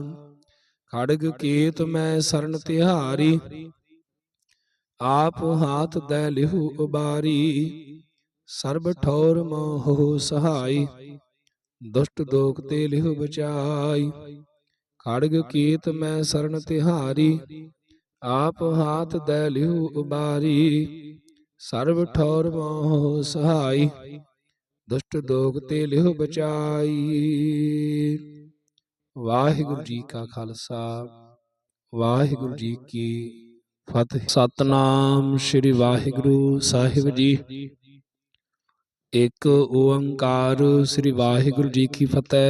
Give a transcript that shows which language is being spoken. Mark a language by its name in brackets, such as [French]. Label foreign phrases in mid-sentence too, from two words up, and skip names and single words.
[Braj] ਖੜਗ ਕੇਤ ਮੈਂ ਸਰਨ ਤਿਹਾਰੀ, ਆਪ ਹਾਥ ਦੈ ਲਿਹੁ ਉਬਾਰੀ। ਸਰਬ ਠੌਰ ਮੋਹੁ ਸਹਾਈ, ਦੁਸ਼ਟ ਦੋਖ ਤੇ ਲਿਹੁ ਬਚਾਈ। ਖੜਗ ਕੇਤ ਮੈਂ ਸਰਨ ਤਿਹਾਰੀ, आप हाथ दै लिहु उबारी, सर्व ठौर मोह सहाई, दुष्ट दोग ते लिहु बचाई। [Punjabi] ਵਾਹਿਗੁਰੂ ਜੀ ਕਾ ਖਾਲਸਾ, ਵਾਹਿਗੁਰੂ ਜੀ ਕੀ ਫਤਿਹ। ਸਤਨਾਮ ਸ੍ਰੀ ਵਾਹਿਗੁਰੂ ਸਾਹਿਬ ਜੀ। ਇੱਕ ਓੰਕਾਰ ਸ੍ਰੀ ਵਾਹਿਗੁਰੂ ਜੀ ਕੀ ਫਤਿਹ।